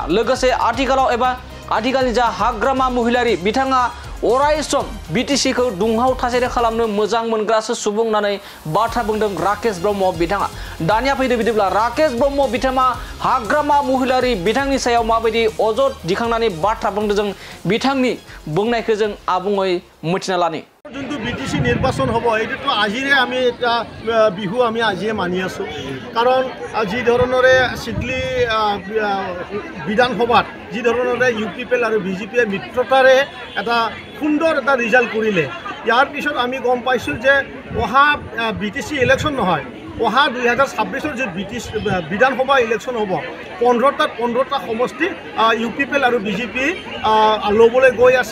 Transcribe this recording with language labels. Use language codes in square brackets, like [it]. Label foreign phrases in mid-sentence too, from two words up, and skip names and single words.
[brx] लोगोसे आथिखालनि जा हाग्रामा महिलारि बिथाङा अराय सम बिटिसिखौ दुंहाव थासारि खालामनो मोजां मोनग्रासो सुबुं होननानै बाथ्रा बुंदों राकेश ब्रह्म बिथाङा। दानिया फैदो बिदिब्ला राकेश ब्रह्म बिथाङा हाग्रामा महिलारि बिथांनि सायाव माबायदि अजद दिखांनानै बाथ्रा बुंदों, जों बिथांनि बुंनायखौ जों आबुङै मिथिना लानि। [as] যোনটো বিটিসি নির্বাচন হব এইটো আজিৰে আমি এটা বিহু আমি আজিয়ে মানি আছো, কাৰণ যি ধৰণৰে সিডলি বিধানসভাত যি ধৰণৰে ইউপিপিএল আৰু বিজেপিয়ে মিত্ৰতাৰে এটা সুন্দৰ এটা ৰিজাল্ট কৰিলে, ইয়াৰ পিছত আমি গম পাইছোঁ যে অহা বিটিসি ইলেকশ্যন নহয়, অহা 2026 যে বিধানসভা ইলেকশ্যন হ'ব 15টা সমষ্টি ইউপিপিএল আৰু বিজেপি ল'বলৈ গৈ আছে।